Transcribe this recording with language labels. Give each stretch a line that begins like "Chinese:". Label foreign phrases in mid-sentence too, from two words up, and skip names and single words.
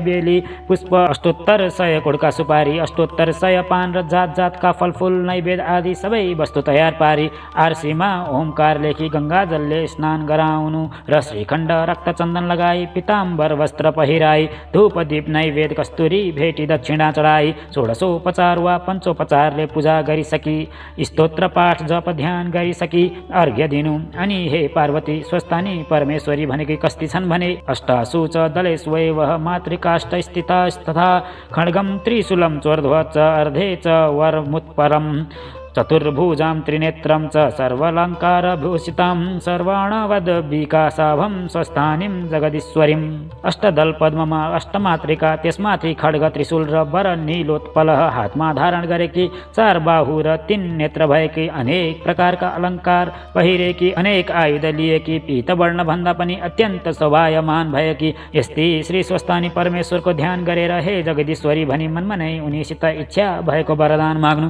Nepali: बेली पुष्प, 8800 कुड्का सुपारी, 8800 पान र जात जातका फलफुल, नैवेद्य आदि सबै वस्तु तयार पारी आरसीमा ओमकार लेखी गङ्गाजलले स्नान गराउनु र श्रीखण्ड रक्तचन्दन लगाई पिताम्बर वस्त्र पहिराई धूप दीप नैवेद्य कस्तुरी भेटी दक्षिणा चढाई षोडशोपचार वा पञ्चोपचारले पूजा गरिसकी स्तोत्र पाठ जप ध्यान गरिसकी अर्घ्य दिनु। अनि हे पार्वती, स्वस्थानी परमेश्वरी भनेकी कस्ती छन् भने
Sanskrit: अष्टासु च दलेष्वैव मातृकाष्ठ स्थितास्तथा खड्गम त्रिशूलं चोर्ध्व च अर्धे च वरमुत्परम् चतुर्भुजां त्रिनेत्रं च सर्वालङ्कारभूषितां सर्वाणवद्विकासाभं स्वस्थानीं जगदीश्वरीम्।
Nepali: अष्टदल पद्ममा अष्टमातृका, त्यसमाथि खड्ग त्रिशूल र वर नीलोत्पल हातमा धारण गरेकी, 4 बाहु र 3 नेत्र भएकी, अनेक प्रकारका अलङ्कार पहिरेकी, अनेक आयुध लिएकी, पीतवर्ण भन्दा पनि अत्यन्त शोभायमान भएकी यस्ती श्री स्वस्थानी परमेश्वरको ध्यान गरेर हे जगदीश्वरी भनी मनमा नै उनीसित इच्छा भएको वरदान माग्नु।